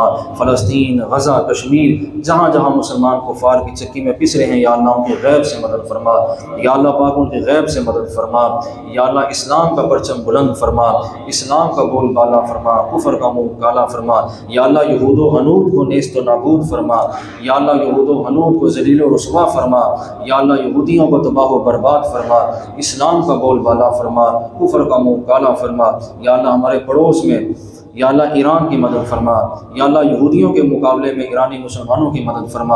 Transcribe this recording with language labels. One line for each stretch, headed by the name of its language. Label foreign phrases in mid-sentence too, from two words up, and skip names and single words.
Urdu: فلسطین، غزہ، کشمیر جہاں جہاں مسلمان کفار کی چکی میں پس رہے ہیں یا اللہ ان کی غیب سے مدد فرما۔ یا اللہ پاک ان کی غیب سے مدد فرما۔ یا اللہ اسلام کا پرچم بلند فرما، اسلام کا بول بالا فرما، کفر کا منہ کالا فرما۔ یا اللہ یہود و حنود کو نیست و نابود فرما۔ یا اللہ یہود و حنود کو ذلیل و رسوا فرما۔ یا اللہ یہودیوں کو تباہ و برباد فرما، اسلام کا بول بالا فرما، کفر کا منہ کالا فرما۔ یا اللہ ہمارے پڑوس میں یا اللہ ایران کی مدد فرما۔ یا اللہ یہودیوں کے مقابلے میں ایرانی مسلمانوں کی مدد فرما۔